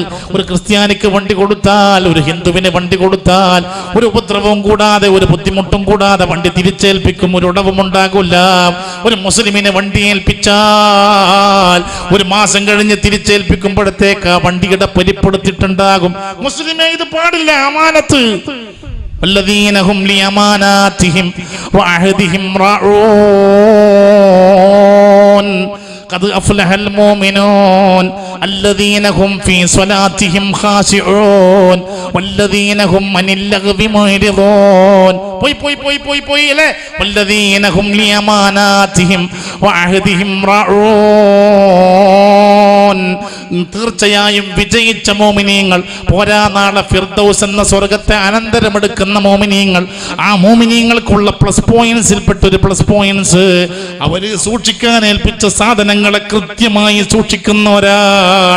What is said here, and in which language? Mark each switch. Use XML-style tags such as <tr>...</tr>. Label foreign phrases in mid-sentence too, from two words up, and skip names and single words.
<ml>ഒരു ക്രിസ്ത്യാനിക്ക് വണ്ടി കൊടുത്താൽ, ഒരു ഹിന്ദുവിന് വണ്ടി കൊടുത്താൽ, ഒരു ഉപദ്രവവും കൂടാതെ, ഒരു ബുദ്ധിമുട്ടും കൂടാതെ വണ്ടി തിരിച്ചേൽപ്പിക്കും, ഒരു ഉടവും ഉണ്ടാകില്ല. ഒരു മുസ്ലിമിനെ വണ്ടി ഏൽപ്പിച്ചാൽ 1 മാസം കഴിഞ്ഞ് തിരിച്ചേൽപ്പിക്കുമ്പോഴത്തേക്ക് ആ വണ്ടിയുടെ പരിപ്പെടുത്തിട്ടുണ്ടാകും. മുസ്ലിമേ, ഇത് പാടില്ല, അമാനത്ത്.</ml> <ar>والذين هم لأماناتهم وعهدهم راعون قد أفلح المؤمنون الذين هم في صلاتهم خاشعون والذين هم عن اللغو معرضون</ar> <ml>പോയി അല്ലേ.</ml> <ar>والذين هم لأماناتهم وعهدهم راعون.</ar> <ml>തീർച്ചയായും വിജയിച്ച മോമിനീങ്ങൾ, പോരാ നാളെ ഫിർദൗസ് എന്ന സ്വർഗത്തെ അനന്തരമെടുക്കുന്ന മോമിനീങ്ങൾ, ആ മോമിനീങ്ങൾക്കുള്ള</ml> <en>plus pointsilppetta</en> <ml>ഒരു</ml> <en>plus points,</en> <ml>അവര് സൂക്ഷിക്കാൻ ഏൽപ്പിച്ച സാധനങ്ങളെ കൃത്യമായി സൂക്ഷിക്കുന്നവരാണ്.</ml>